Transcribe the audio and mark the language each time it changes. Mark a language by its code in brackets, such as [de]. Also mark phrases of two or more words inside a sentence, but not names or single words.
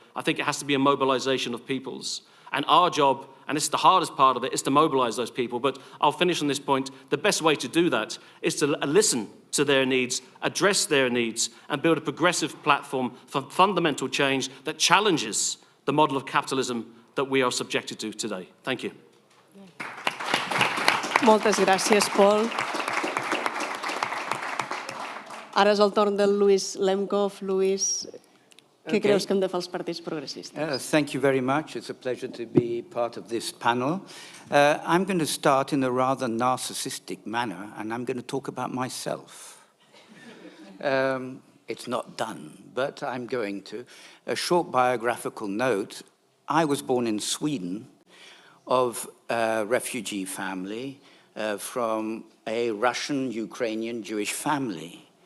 [en] I think it has to be a mobilization of peoples. And our job, and this is the hardest part of it, is to mobilize those people. But I'll finish on this point. The best way to do that is to listen to their needs, address their needs, and build a progressive platform for fundamental change that challenges the model of capitalism that we are subjected to today. Thank you. [ca] Moltes gràcies, Paul. Ara és el torn del Luis Lemkov. Luis, què creus que hem de fer els partits progressistes? [en] Thank you very much. It's a pleasure to be part of this panel. I'm going to start in a rather narcissistic manner, and I'm going to talk about myself. It's not done, but I'm going to. A short biographical note. I was born in Sweden of a refugee family from a Russian, Ukrainian, Jewish family.